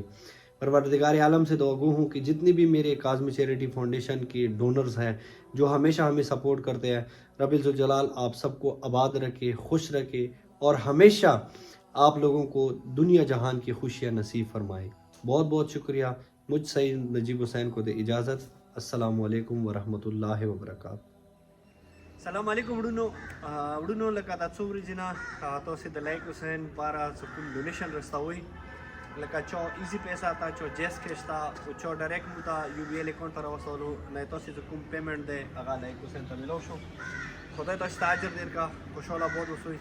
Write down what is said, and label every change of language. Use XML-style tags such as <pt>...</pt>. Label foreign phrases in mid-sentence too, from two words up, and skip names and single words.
<ur>پروردگار عالم سے دعا گو ہوں کہ جتنی بھی میرے کاظمی چیریٹی فاؤنڈیشن کے ڈونرز ہیں جو ہمیشہ ہمیں سپورٹ کرتے ہیں، رب ذوالجلال آپ سب کو آباد رکھے، خوش رکھے، اور ہمیشہ آپ لوگوں کو دنیا جہان کی خوشیاں نصیب فرمائے۔ بہت بہت شکریہ۔ مجھ سید نجیب حسین کو دے اجازت۔ السلام علیکم ورحمۃ اللہ وبرکاتہ۔</ur> <ps>السلام علیکم وړونو لکه دا څو ورځې نه تاسو د لایق حسین پاره کوم ډونیشن رسوي، لکه چا ایزی پیسہ تا، چا جیس کیش تا، چا ډایرکټ مو ته یو بی ایل اکاؤنٹ ته راوستلو نه تاسو ته کوم پیمنٹ دی هغه لایق حسین ته ملو شو. خدای تاسو ته اجر درکا، خوشحاله آباد اوسئ.</ps>